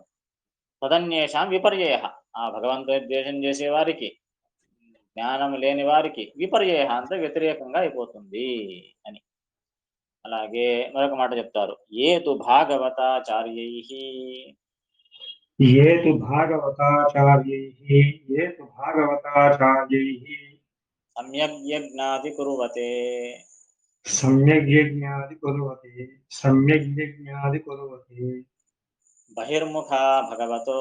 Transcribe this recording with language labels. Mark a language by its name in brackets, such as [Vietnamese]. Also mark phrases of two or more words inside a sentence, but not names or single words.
[Sanskrit] తదన్యేషాం విపర్యయ, [Telugu] ఆ భగవంతుని ద్వేషం చేసే వారికి, జ్ఞానం లేని వారికి విపర్యయ అంటే వ్యతిరేకంగా అయిపోతుంది అని. [Sanskrit] అలాగే మరొక మాట చెప్తారు, ఏ తు భాగవతాచార్యై, ये तु भागवताचार्यैः ये तु भागवताचार्यैः सम्यग्यज्ञाति कुर्वते सम्यग्यज्ञादिकुर्वते सम्यग्यज्ञादिकुर्वते बहिर्मुखा भगवतो